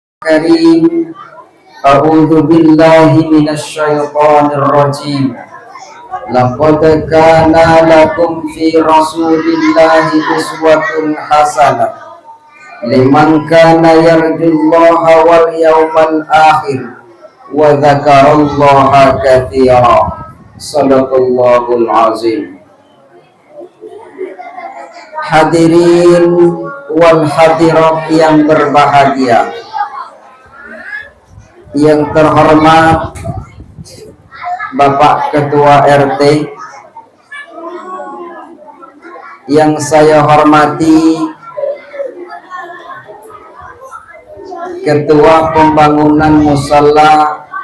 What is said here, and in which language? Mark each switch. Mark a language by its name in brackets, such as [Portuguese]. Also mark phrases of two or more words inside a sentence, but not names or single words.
[Arabic] Karim. أعوذ بالله من الشيطان الرجيم. لقد كان لكم في رسول الله أسوة حسنة لمن كان يرجو الله واليوم الآخر وذكر الله كثيرا. صدق الله العظيم. حاضرين والحاضرات [Indonesian] yang berbahagia, yang terhormat Bapak Ketua RT, yang saya hormati Ketua Pembangunan Musalla